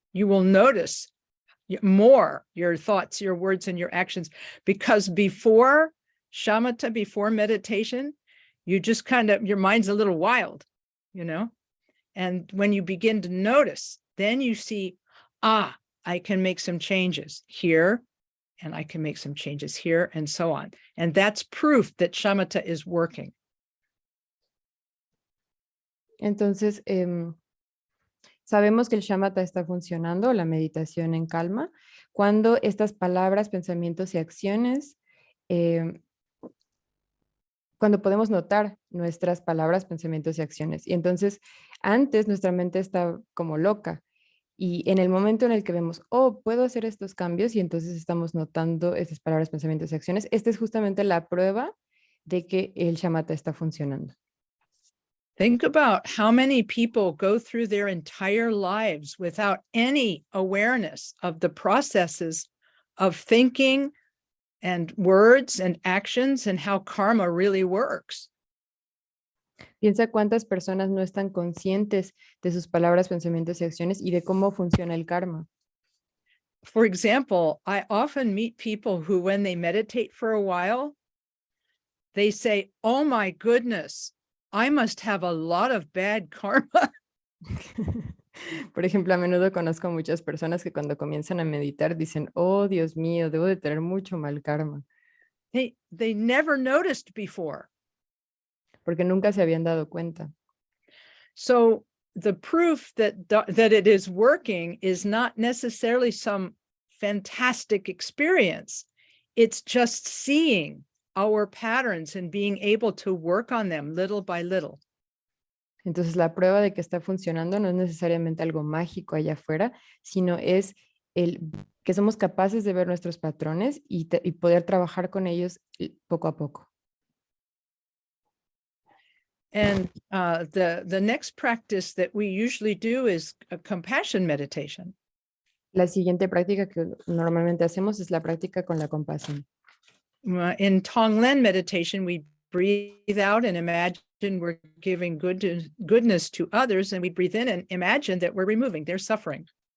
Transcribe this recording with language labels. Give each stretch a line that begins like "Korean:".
English: You will notice more your thoughts, your words, and your actions, because before shamatha, before meditation, you just your mind's a little wild, you know? And when you begin to notice, then you see, I can make some changes here, and I can make some changes here, and so on. And that's proof that shamatha is working.
Spanish: Entonces, sabemos que el shamatha está funcionando, la meditación en calma, cuando estas palabras, pensamientos y acciones, cuando podemos notar nuestras palabras, pensamientos y acciones. Y entonces, antes nuestra mente está como loca. Y en el momento en el que vemos, puedo hacer estos cambios, y entonces estamos notando estas palabras, pensamientos y acciones, esta es justamente la prueba de que el shamatha está funcionando.
English: Think about how many people go through their entire lives without any awareness of the processes of thinking and words and actions and how karma really works.
Spanish: Piensa cuántas personas no están conscientes de sus palabras, pensamientos y acciones y de cómo funciona el karma.
English: For example, I often meet people who, when they meditate for a while, they say, "Oh my goodness, I must have a lot of bad karma."
Spanish: Por ejemplo, a menudo conozco muchas personas que cuando comienzan a meditar dicen, "Oh, Dios mío, debo de tener mucho mal karma."
English: They never noticed before.
Spanish: Porque nunca se habían dado cuenta.
English: So the proof that it is working is not necessarily some fantastic experience. It's just seeing our patterns and being able to work on them little by little.
Spanish: Entonces la prueba de que está funcionando no es necesariamente algo mágico allá afuera, sino es el que somos capaces de ver nuestros patrones y poder trabajar con ellos poco a poco.
English: And the next practice that we usually do is a compassion meditation.
Spanish: La siguiente práctica que normalmente hacemos es la práctica con la compasión.
English: In Tonglen meditation, we breathe out and imagine we're giving goodness to others, and we breathe in and imagine that we're removing their suffering.